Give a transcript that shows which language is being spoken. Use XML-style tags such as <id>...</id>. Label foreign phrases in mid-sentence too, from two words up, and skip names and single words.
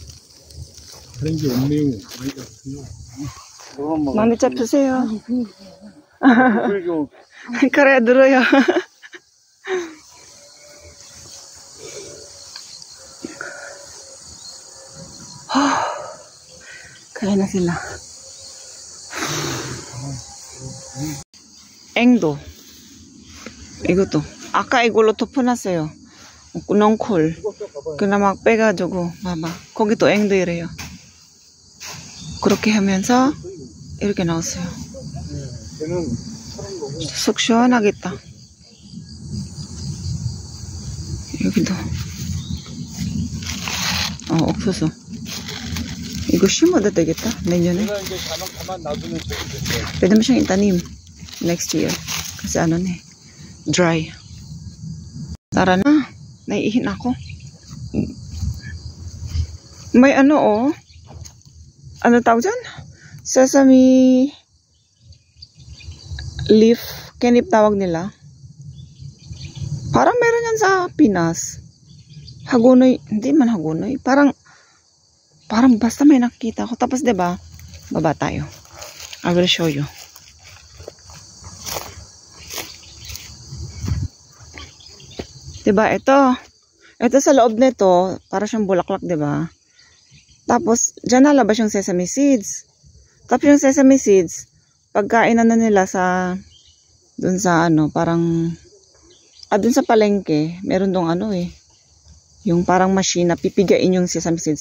<ko>다른 게 없네요. 많이 잡수세요. 많이 잡수세요. 그리고</ko> <tl>Kaya duroy. Kaya na sila.</tl> <ko>앵도. 이것도. 아까 이걸로 덮어놨어요. 넝콜. 그나 막 빼가지고, 봐봐. 거기도 앵도 이래요. 그렇게 하면서 이렇게 나왔어요. 걔는 사는 거고. 속 시원하겠다. 여기도. 옥수수. 이거 심어도 되겠다, 내년에. 내가 이제 가만 놔두면 되겠어.</ko> <tl>Pwede mo siyang itanim</tl> <en>next year.</en> <tl>Kasi ano na eh, dry. Tara na, naiihin ako. May ano oh. Ano tawag dyan?</tl> <en>Sesame leaf.</en> <tl>Kenip tawag nila. Parang meron yan sa Pinas. Hagonoy. Hindi man hagonoy. Parang basta may nakita ko. Tapos diba, baba tayo.</tl> <en>I will show you.</en> <tl>Diba, ito sa loob nito, para siyang bulaklak, diba? Tapos, dyan nalabas yung</tl> <en>sesame seeds.</en> <tl>Tapos yung</tl> <en>sesame seeds,</en> <tl>pagkainan na nila dun sa ano, parang, dun sa palengke, meron dong ano eh, yung parang machine na pipigain yung</tl> <en>sesame seeds.</en>